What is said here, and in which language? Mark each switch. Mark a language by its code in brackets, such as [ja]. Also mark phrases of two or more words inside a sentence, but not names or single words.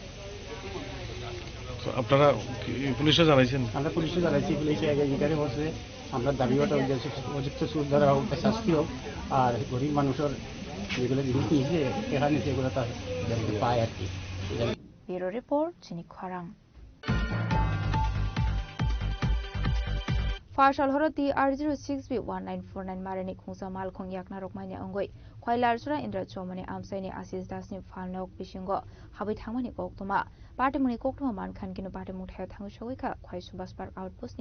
[bn] আপনারা পুলিশে জানাইছেন আমরা পুলিশে জানাইছি পুলিশে আগে জিজ্ঞাসা করছে আমরা দাবি ওটা উপযুক্ত সুদ ধরা হোক শাস্তি হোক আর গরিব মানুষের যেগুলো জিনিস নিয়েছে টাকা নিচে এগুলো তার পায় আর কি ব্যুরো রিপোর্ট [trp] চিনি খরাং फाशल हरती R06B1949 मारनि खुंसा मालखं याकना रकमानि अंगै खयलारसुरा इन्द्र चौमनि आमसाइनि आशिष दासनि फालनक बिसिंगो हाबै थांमानि कक्तमा पार्टीमुनि कक्तमा मानखान किनु पार्टी मुथाय थांसगैका खय सुभाष पार्क आउटपोस्टनि